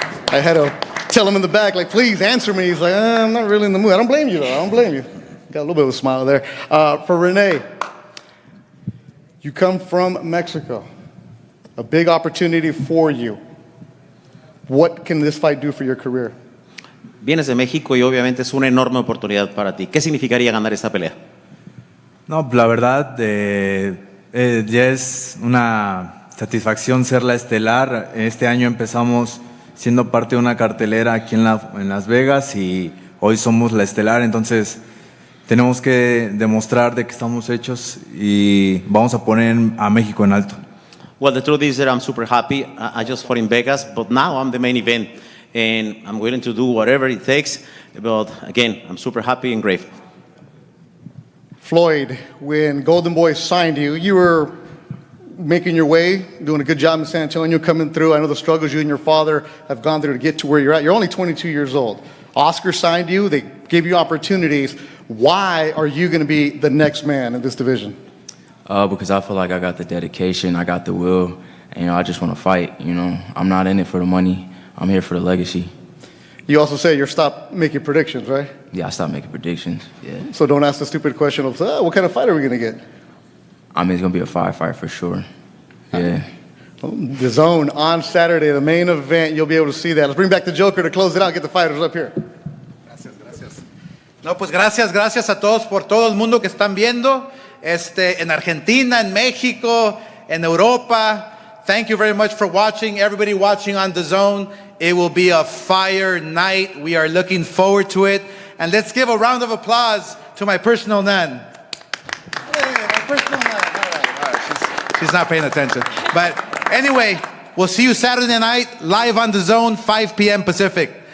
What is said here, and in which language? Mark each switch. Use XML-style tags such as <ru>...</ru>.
<en>I had to tell him in the back, like, please answer me. He's like, I'm not really in the mood. I don't blame you, though. I don't blame you. Got a little bit of a smile there. For Rene, You come from Mexico, a big opportunity for you. What can this fight do for your career?</en> <es>Vienes de México y obviamente es una enorme oportunidad para ti. ¿Qué significaría ganar esta pelea? No, la verdad, ya es una satisfacción ser la estelar. Este año empezamos siendo parte de una cartelera aquí en Las Vegas y hoy somos la estelar, entonces tenemos que demostrar de que estamos hechos y vamos a poner a México en alto.</es> <en>Well, the truth is that I'm super happy. I just fought in Vegas, but now I'm the main event, and I'm willing to do whatever it takes. But again, I'm super happy and grateful. Floyd, when Golden Boy signed you, you were making your way, doing a good job in San Antonio, coming through. I know the struggles you and your father have gone through to get to where you're at. You're only 22 years old. Oscar signed you. They gave you opportunities. Why are you going to be the next man in this division? Because I feel like I got the dedication, I got the will, and I just want to fight. I'm not in it for the money. I'm here for the legacy. You also say you're stopped making predictions, right? Yeah, I stopped making predictions. Yeah. So don't ask the stupid question of, what kind of fight are we going to get? I mean, it's going to be a fight for sure. Yeah. DAZN on Saturday, the main event. You'll be able to see that. Let's bring back the Joker to close it out. Get the fighters up here.</en> <es>Gracias. No, pues gracias a todos por todo el mundo que están viendo, en Argentina, en México, en Europa.</es> <en>Thank you very much for watching. Everybody watching on DAZN. It will be a fire night. We are looking forward to it. And let's give a round of applause to my personal nan. She's not paying attention. But anyway, we'll see you Saturday night, live on DAZN, 5 p.m. Pacific.</en>